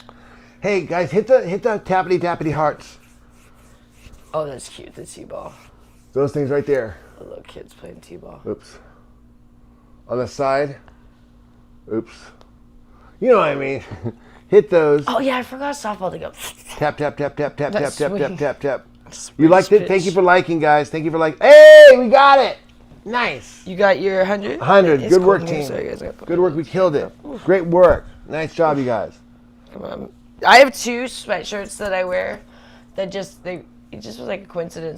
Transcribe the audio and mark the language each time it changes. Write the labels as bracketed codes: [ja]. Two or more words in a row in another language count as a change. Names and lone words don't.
[en] Hey guys, hit the tappity hearts. Oh, that's cute. The t-ball. Those things right there. The little kids playing t-ball. Oops. On the side. Oops. You know what I mean. Hit those. Oh yeah, I forgot softball to go. Tap, tap, tap, tap, tap, tap, That's tap, sweet. tap, tap, tap. Switch You liked it? pitch. Thank you for liking, guys. Thank you for liking. Hey, we got it. Nice. You got your 100? 100. It's Good work, cool. team. Sorry, guys, Good work. We killed it. Great work. Nice job, you guys. Come on. I have 2 sweatshirts that I wear that it just was like a coincidence.